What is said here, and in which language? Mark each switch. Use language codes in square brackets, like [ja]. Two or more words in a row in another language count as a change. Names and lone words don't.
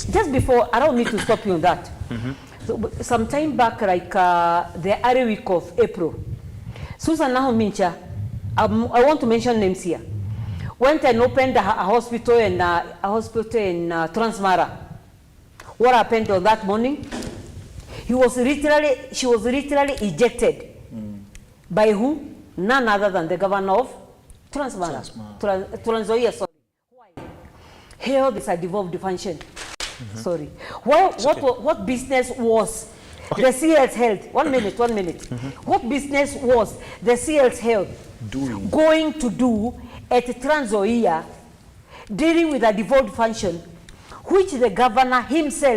[en] Just before, allow me to stop you on that. So, some time back, like the early week of April, Susan Nahomincha, I want to mention names here, went and opened a hospital in Transmara. What happened on that morning? She was literally ejected. By who? None other than the governor of Transmara. Trans-Nzoia, sorry. Why? Health is a devolved function. Sorry. What business was The CL's Health, 1 minute. What business was the CL's Health going to do at Trans Nzoia dealing with a devolved function, which the governor himself